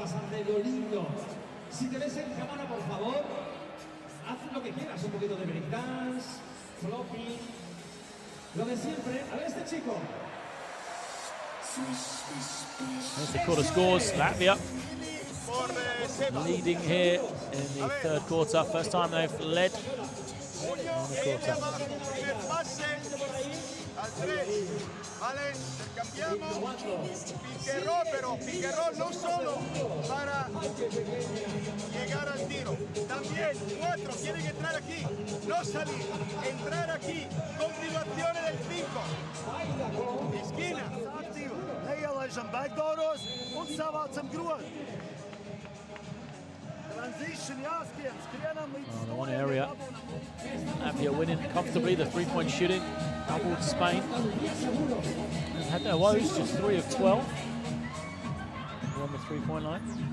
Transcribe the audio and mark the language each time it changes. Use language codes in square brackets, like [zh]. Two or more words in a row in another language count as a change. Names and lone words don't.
[en] There's the quarter scores. Latvia leading here in the third quarter. First time they've led in the quarter. [es] Piqueró no solo para llegar al tiro, también 4 tienen que entrar aquí, no salir, entrar aquí, continuaciones del 5, esquina. [lv] Neielaižam backdooros un savācam grozu. [en] Oh, the one area. Latvia winning comfortably. The 3-point shooting doubled Spain. They've had their woes, just 3 of 12 on the 3-point line.